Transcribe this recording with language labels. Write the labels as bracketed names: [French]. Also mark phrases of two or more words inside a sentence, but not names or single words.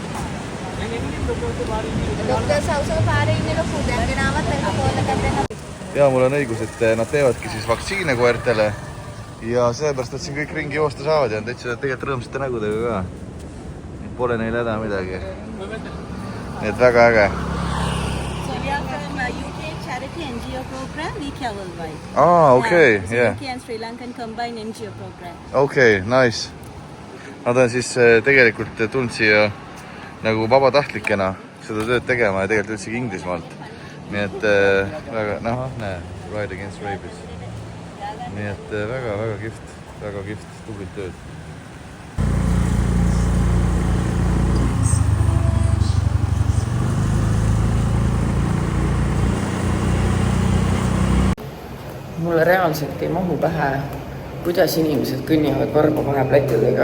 [Estonian] Ja mul on õigus, et nad teevadki siis vaktsiine koertele ja seepärast, et siin kõik ringi joosta saavad ja on täitsa tegelikult rõõmsate nägudega ka. Pole neil häda midagi. Nii et väga äge. [English] Charity NGO program, We Care Worldwide. Okay, yeah. UK and Sri Lankan combined NGO program. Okay, nice. [Estonian] Nad on siis tegelikult tulnud siia nagu vabatahtlikena seda tööd tegema ja tegelikult üldsegi Inglismaalt. Nii et väga, Ride Against Rabies. Nii et väga kihvt, tublilt tööd. Mulle reaalselt ei mahu pähe, kuidas inimesed kõnnivad varba vaheplätidega.